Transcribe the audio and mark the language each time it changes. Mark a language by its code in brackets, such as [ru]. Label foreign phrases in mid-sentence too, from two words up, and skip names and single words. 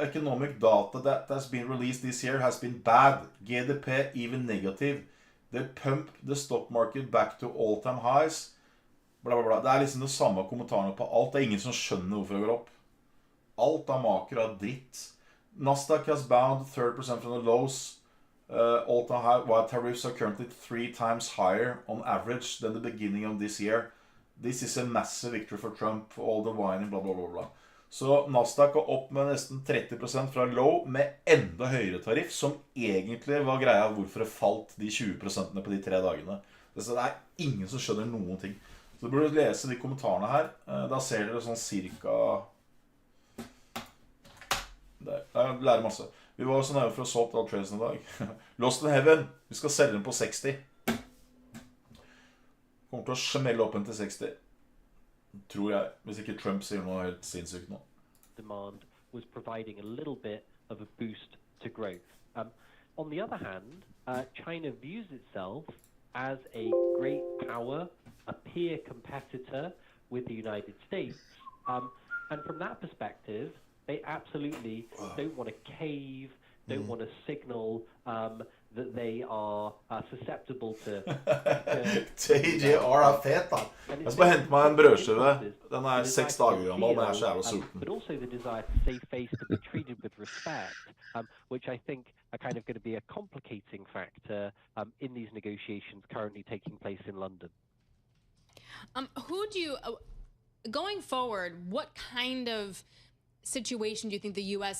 [en] economic data that has been released this year has been bad. GDP even negative. They pumped the stock market back to all-time highs. Bla, bla, bla. [no] Det er liksom det samme kommentarene på alt. Det er ingen som skjønner hvorfor det går opp. Alt er maker av dritt. [en] Nasdaq has bound 30% from the lows. All-time high, while tariffs are currently 3 times higher on average than the beginning of this year. This is a massive victory for Trump, for all the whining, bla, bla, bla, bla. [no] Så Nasdaq går opp med nesten 30% fra low med enda høyere tariff, som egentlig var greia hvorfor det falt de 20% på de 3 dagene. Så det er ingen som skjønner noen ting. Så du burde lese de kommentarene her. Da ser dere sånn cirka... Der. Jeg lærer masse. Vi var så nøye for å solgt [en] all trades [no] i dag. [en] Lost in Heaven. [no] Vi skal selge den på 60. Kommer til å smelle opp den til 60. Tror jeg, hvis ikke Trump sier noe helt sinnssykt nå. [en] Demand was providing a little bit of a boost to growth. On the other hand, China views itself as a great power, a peer competitor with the United States. And from that perspective, they absolutely don't want to cave, don't want to signal that they are susceptible to... [no] TJR er fet da. Jeg skal bare hente meg en brødskive. Den er 6 dager gammel, men jeg er så jævla sulten. [en] But also the desire to save face, to be treated with respect, which I think are kind of going to be a complicating factor in these negotiations currently taking place in London. Who do you... going forward, what kind of situation do you think the U.S.